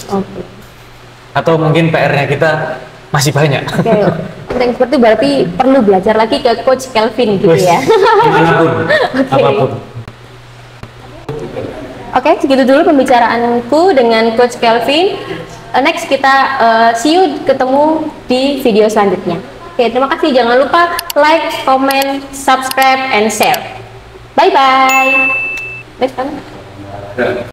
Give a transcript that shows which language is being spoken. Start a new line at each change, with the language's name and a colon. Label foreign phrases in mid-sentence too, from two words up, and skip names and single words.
Indonesian: Atau mungkin PR-nya kita masih banyak. Yang seperti berarti perlu belajar lagi ke Coach Kelvin gitu ya. Apapun. Oke, segitu dulu pembicaraanku dengan Coach Kelvin. Next kita
English: see you,
Indonesian: ketemu di video selanjutnya. Oke, terima kasih. Jangan lupa
English: like, comment, subscribe, and share. Bye bye.